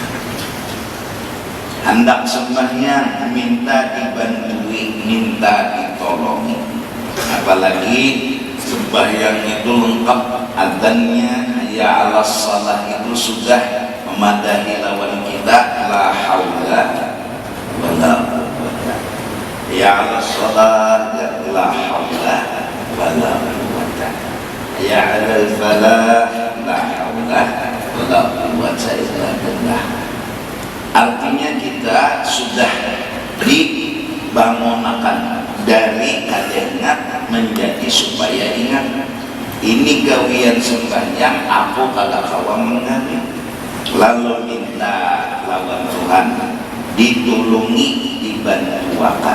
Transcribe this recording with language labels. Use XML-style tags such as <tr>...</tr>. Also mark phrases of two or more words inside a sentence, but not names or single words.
<id>Hendak sembahyang, minta dibantui, minta ditolongi.</id> <bjn>Apalagi sembahyang itu lengkap adzannya,</bjn> <ar>حي على الصلاة</ar> <bjn>itu sudah memadahi lawan kita,</bjn> <ar>لا حول ولا قوة. حي على الصلاة، لا حول ولا قوة. حي على الفلاح، لا حول ولا قوة إلا بالله.</ar> <bjn>Artinya kita sudah dibangunkan dari kadengat menjadi supaya ingat, ini gawian sembahyang aku kalau kawam mengalir, lalu minta lawan Tuhan ditulungi, dibantuakan.</bjn>